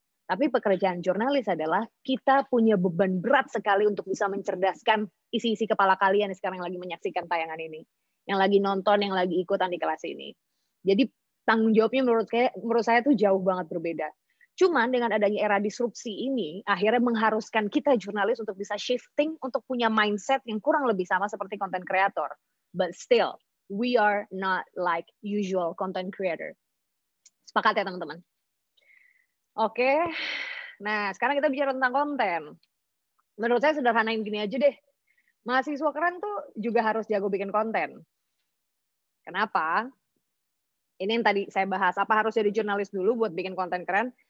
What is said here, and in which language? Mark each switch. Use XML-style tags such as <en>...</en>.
<id>Tapi pekerjaan jurnalis adalah kita punya beban berat sekali untuk bisa mencerdaskan isi-isi kepala kalian yang sekarang lagi menyaksikan tayangan ini, yang lagi nonton, yang lagi ikutan di kelas ini. Jadi tanggung jawabnya menurut saya tuh jauh banget berbeda. Cuman dengan adanya era disrupsi ini, akhirnya mengharuskan kita jurnalis untuk bisa shifting, untuk punya mindset yang kurang lebih sama seperti content creator.</id> <en>But still, we are not like usual content creator.</en> <id>Sepakat ya teman-teman? Oke, nah sekarang kita bicara tentang konten. Menurut saya sederhanain gini aja deh. Mahasiswa keren tuh juga harus jago bikin konten. Kenapa? Ini yang tadi saya bahas, apa harus jadi jurnalis dulu buat bikin konten keren?</id>